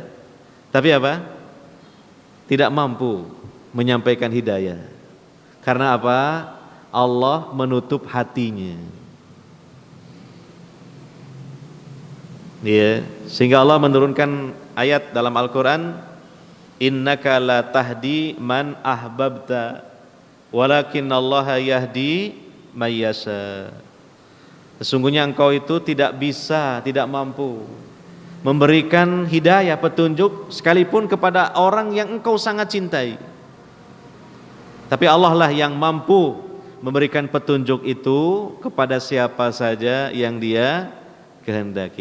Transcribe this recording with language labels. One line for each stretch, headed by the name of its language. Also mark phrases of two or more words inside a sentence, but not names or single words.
Indonesian: Tapi apa? Tidak mampu menyampaikan hidayah. Karena apa? Allah menutup hatinya. Ya, sehingga Allah menurunkan ayat dalam Al-Qur'an,
Arabic: إنك لا تهدي من أحببت ولكن الله يهدي من يشاء.
Indonesian: Sesungguhnya engkau itu tidak bisa, tidak mampu memberikan hidayah, petunjuk sekalipun kepada orang yang engkau sangat cintai. Tapi Allah lah yang mampu memberikan petunjuk itu kepada siapa saja yang Dia kehendaki.